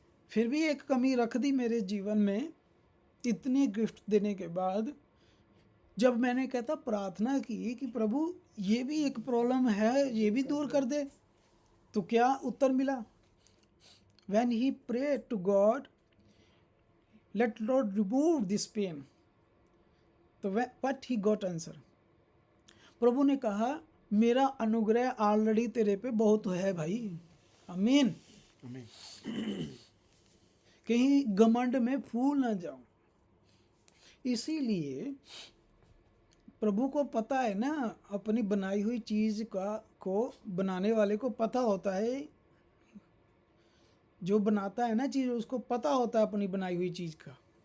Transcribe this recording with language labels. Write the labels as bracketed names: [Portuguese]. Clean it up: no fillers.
[Hindi] फिर भी एक कमी रख दी मेरे जीवन में, इतने गिफ्ट देने के बाद। जब मैंने कहता प्रार्थना की कि प्रभु ये भी एक प्रॉब्लम है, ये भी दूर कर दे, तो क्या उत्तर मिला? [English] When he prayed to God, let Lord remove this pain, तो what he got answer? [Hindi] प्रभु ने कहा मेरा अनुग्रह ऑलरेडी तेरे पे बहुत है भाई। आमीन। कहीं घमंड में फूल ना जाऊं। इसीलिए प्रभु को पता है ना, अपनी बनाई हुई चीज को बनाने वाले को पता होता है, जो बनाता है ना चीज उसको पता होता है अपनी बनाई हुई चीज का।